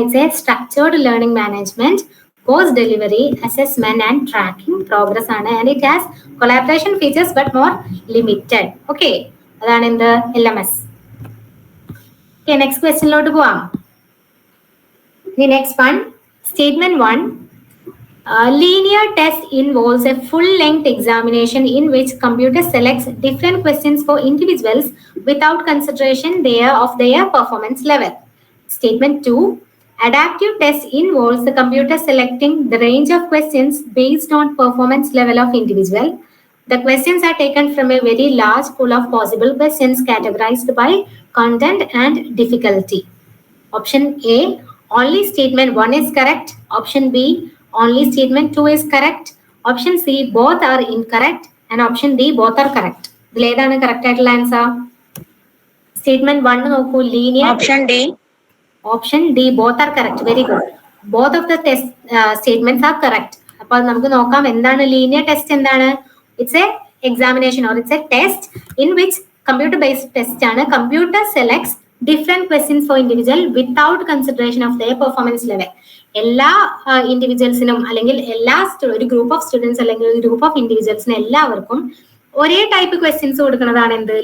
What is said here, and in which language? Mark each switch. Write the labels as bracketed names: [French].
[English] It's a structured learning management, course delivery, assessment and tracking progress ആണ്. And it has collaboration features but more limited. [Malayalam] Okay, അതാണ് എന്ത്? LMS. Okay, next ക്വസ്റ്റ്യനിലോട്ട് പോവാം. [English] The next one, statement 1. Linear test involves a full-length examination in which computer selects different questions for individuals without consideration of their performance level. Statement 2. Adaptive test involves the computer selecting the range of questions based on performance level of individual. The questions are taken from a very large pool of possible questions categorized by content and difficulty. Option A, only statement 1 is correct. Option B, only statement 2 is correct. Option C, both are incorrect. And option D, both are correct. [Malayalam] ഇതിൽ ഏതാണ് correct ആയിട്ടുള്ള answer? Statement 1 നോക്കൂ, linear. [English] Option D. Option D, both are correct. Very good. Both of the test statements are correct. [Malayalam] അപ്പോൾ നമുക്ക് നോക്കാം എന്താണ് linear test. എന്താണ്? [English] it's a examination or it's a test in which computer based test [Malayalam] ആണ്. [English] Computer selects different questions for individual without consideration of their performance level. [Malayalam] എല്ലാ ഇൻഡിവിജ്വൽസിനും അല്ലെങ്കിൽ ഒരു group of students അല്ലെങ്കിൽ ഒരു ഗ്രൂപ്പ് ഓഫ് ഇൻഡിവിജ്വൽസിന് എല്ലാവർക്കും ഒരേ type questions കൊടുക്കുന്നതാണ് എന്ത്?